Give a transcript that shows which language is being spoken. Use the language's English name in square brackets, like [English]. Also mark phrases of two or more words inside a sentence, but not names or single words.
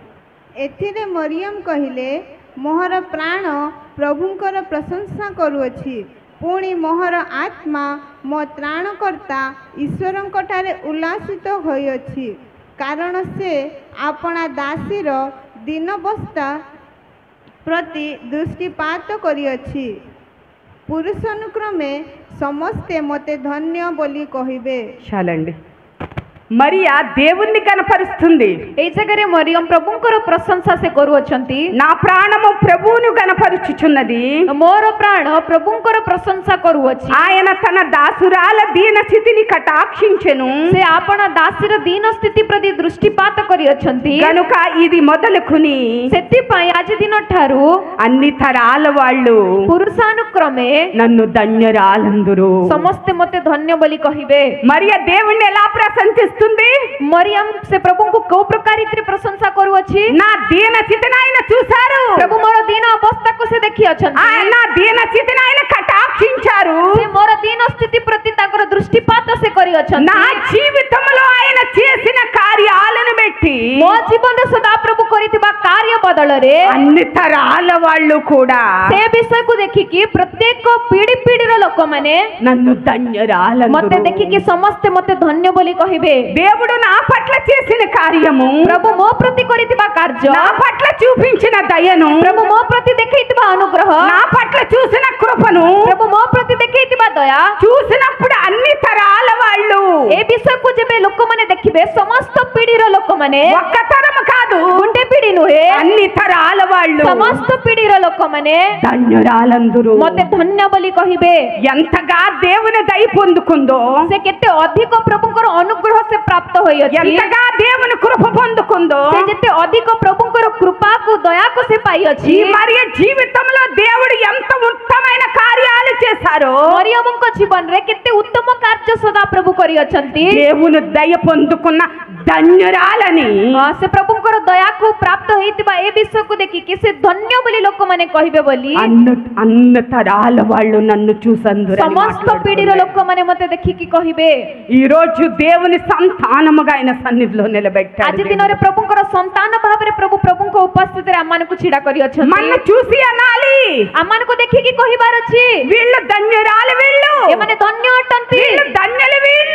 [Odia] ଏଥିରେ ମରିୟମ କହିଲେ, ମୋହର ପ୍ରାଣ ପ୍ରଭୁଙ୍କର ପ୍ରଶଂସା କରୁଅଛି, ପୁଣି ମୋହର ଆତ୍ମା ମୋ ତ୍ରାଣକର୍ତ୍ତା ଈଶ୍ୱରଙ୍କଠାରେ ଉଲ୍ଲାସିତ ହୋଇଅଛି, କାରଣ ସେ ଆପଣା ଦାସୀର ଦୀନାବସ୍ଥା ପ୍ରତି ଦୃଷ୍ଟିପାତ କରିଅଛି। ପୁରୁଷାନୁକ୍ରମେ ସମସ୍ତେ ମୋତେ ଧନ୍ୟ ବୋଲି କହିବେ। [Telugu] చాలండి, మరియా దేవుణ్ణి కనపరుస్తుంది, [Odia] ଏଇ ଜାଗାରେ ମରିୟମ ପ୍ରଭୁଙ୍କର ପ୍ରଶଂସା ସେ କରୁଅଛନ୍ତି, [Telugu] నా ప్రాణము ప్రభువును కనపరుచుచున్నది, [Odia] ମୋର ପ୍ରାଣ ପ୍ରଭୁଙ୍କର ପ୍ରଶଂସା କରୁଅଛି, [Telugu] ఆయన తన దాసురాల దీన స్థితిని కటాక్షించెను, [Odia] ସେ ଆପଣା ଦାସୀର ଦୀନ ସ୍ଥିତି ପ୍ରତି ଦୃଷ୍ଟିପାତ କରିଅଛନ୍ତି, [Telugu] కనుక ఇది మొదలుకుని [Odia] ସେଥିପାଇଁ ଆଜି ଦିନ ଠାରୁ [Telugu] అన్ని తరాల వాళ్ళు పురుషానుక్రమే నన్ను ధన్యురాలందురు। [Odia] ସମସ୍ତେ ମୋତେ ଧନ୍ୟ ବୋଲି କହିବେ। [Telugu] మరియ దేవుణ్ణి ఎలా ప్రశంసిస్తుంది? [Odia] ମରିୟମ ସେ ପ୍ରଭୁଙ୍କୁ କୋଉ ପ୍ରକାର ରୀତିରେ ପ୍ରଶଂସା କରୁଅଛି? [Telugu] నా దీన స్థితిని ఆయన చూశారు, [Odia] ପ୍ରଭୁ ମୋର ଦୀନ ଅବସ୍ଥାକୁ ସେ ଦେଖିଅଛନ୍ତି, [Telugu] నా దీన స్థితిని ఆయన కటాక్షించారు, [Odia] ସେ ମୋର ଦୀନ ସ୍ଥିତି ପ୍ରତି ତାଙ୍କର ଦୃଷ୍ଟିପାତ ସେ କରିଅଛନ୍ତି, [Telugu] నా జీవితంలో ఆయన చేసిన కార్యాలను బట్టి [Odia] ମୋ ଜୀବନରେ ସଦାପ୍ରଭୁ କରିଥିବା କାର୍ଯ୍ୟ ବଦଳରେ [Telugu] అన్ని తరాల వాళ్ళు కూడా [Odia] ସେ ବିଷୟକୁ ଦେଖିକି ପ୍ରତ୍ୟେକ ପିଢିର ଲୋକମାନେ [Telugu] నన్ను ధన్యురాలందురు. [Odia] ମତେ ଦେଖିକି ସମସ୍ତେ ମତେ ଧନ୍ୟ ବୋଲି କହିବେ. [Telugu] దేవుడు నా పట్ల చేసిన కార్యము, [Odia] ପ୍ରଭୁ ମୋ ପ୍ରତି କରିଥିବା କାର୍ଯ୍ୟ, [Telugu] నా పట్ల చూపించిన దయను, [Odia] ପ୍ରଭୁ ମୋ ପ୍ରତି ଦେଖେଇଥିବା ଅନୁଗ୍ରହ, [Telugu] నా పట్ల చూసిన కృపను [Odia] ପ୍ରଭୁ ମୋ ପ୍ରତି ଦେଖେଇଥିବା ଦୟା, [Telugu] చూసినప్పుడు అన్ని తరాల వాళ్ళు, [Odia] ଏ ବିଷୟକୁ ଯେବେ ଲୋକମାନେ ଦେଖିବେ ସମସ୍ତ ପିଢିର ଲୋକମାନେ, [Telugu] ఒక్క తరం కాదు, [Odia] ଗୋଟେ ପିଢି ନୁହେଁ [Telugu] అన్ని తరాల వాళ్ళు [Odia] ସମସ୍ତ ପିଢିର ଲୋକମାନେ [Telugu] ధన్యురాలందురు. [Odia] ମତେ ଧନ୍ୟ ବୋଲି କହିବେ. [Telugu] ఎంతగా దేవుని దయ పొందుకుందో, [Odia] ସେ କେତେ ଅଧିକ ପ୍ରଭୁଙ୍କର ଅନୁଗ୍ରହ ସେ ପ୍ରାପ୍ତ ହୋଇଅଛି, [Telugu] ఎంతగా దేవుని కృప పొందుకుందో, [Odia] ସେ ଯେତେ ଅଧିକ ପ୍ରଭୁଙ୍କର କୃପାକୁ ଦୟାକୁ ସେ ପାଇଅଛି. [Telugu] ఈ మరియ జీవితంలో దేవుడు ఎంత ఉత్తమైన కార్యాలు చేశారో, [Odia] ମରିୟମଙ୍କ ଜୀବନରେ କେତେ ଉତ୍ତମ କାର୍ଯ୍ୟ ସଦାପ୍ରଭୁ କରିଅଛନ୍ତି. [Telugu] దేవుని దయ పొందుకున్న ధన్యురాలని [Odia] ସେ ପ୍ରଭୁଙ୍କର ଦୟାକୁ ପ୍ରାପ୍ତ ହେଇଥିବା ଏ ବିଷୟକୁ ଦେଖିକି ସେ ଧନ୍ୟ ବୋଲି ଲୋକମାନେ କହିବେ ବୋଲି [Telugu] అన్ని తరాల వాళ్ళు నన్ను చూసందురు. [Odia] ସମସ୍ତ ପିଢିର ଲୋକମାନେ ମତେ ଦେଖିକି କହିବେ. [Telugu] ఈ రోజు దేవుని సంతానముగా ఆయన సన్నిధిలో నిలబెట్టాడు. [Odia] ଆଜି ଦିନରେ ପ୍ରଭୁଙ୍କର ସନ୍ତାନ ଭାବରେ ପ୍ରଭୁଙ୍କ ଉପସ୍ଥିତିରେ ଆମମାନଙ୍କୁ ଛିଡ଼ା କରିଅଛନ୍ତି. [Telugu] మన చూసి అనాలి, [Odia] ଆମମାନଙ୍କୁ ଦେଖିକି କହିବାର ଅଛି, [Telugu] వీళ్ళు ధన్యురాలు, వీళ్ళు [Odia] ଏମାନେ ଧନ୍ୟ ଅଟନ୍ତି, [Telugu] వీళ్ళు ధన్యులు, వీళ్ళు